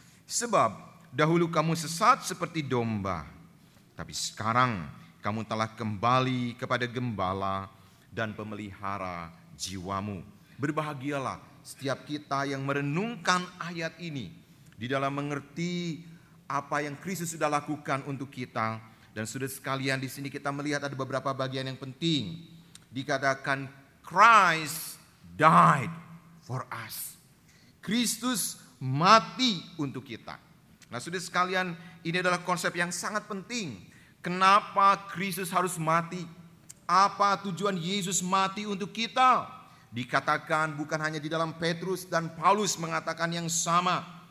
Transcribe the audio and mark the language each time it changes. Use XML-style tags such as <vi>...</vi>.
<id>Sebab dahulu kamu sesat seperti domba, tapi sekarang kamu telah kembali kepada gembala dan pemelihara jiwamu. Berbahagialah setiap kita yang merenungkan ayat ini di dalam mengerti apa yang Kristus sudah lakukan untuk kita. Dan sudah sekalian di sini kita melihat ada beberapa bagian yang penting.</id> <en>Dikatakan Christ died for us.</en> <id>Kristus mati untuk kita. Nah, sudah sekalian, ini adalah konsep yang sangat penting. Kenapa Kristus harus mati? Apa tujuan Yesus mati untuk kita? Dikatakan bukan hanya di dalam Petrus dan Paulus mengatakan yang sama.</id>